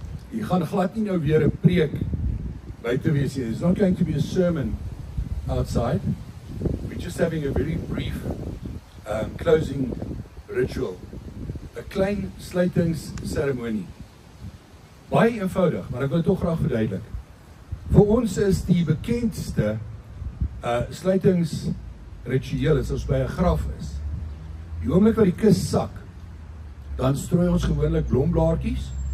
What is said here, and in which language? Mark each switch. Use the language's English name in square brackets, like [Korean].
[Afrikaans] Jy gaan glad nie nou weer 'n preek buite wees nie. [English] It's not going to be a sermon outside. We're just having a very brief closing ritual. [Afrikaans] 'n Klein sluitingsceremonie. Baie eenvoudig, maar ek wil dit tog graag verduidelik. Vir ons is die bekendste sluitingsritueel as ons by 'n graf is. Die oomblik wat die kus sak, dan strooi ons gewoonlik blomblaartjies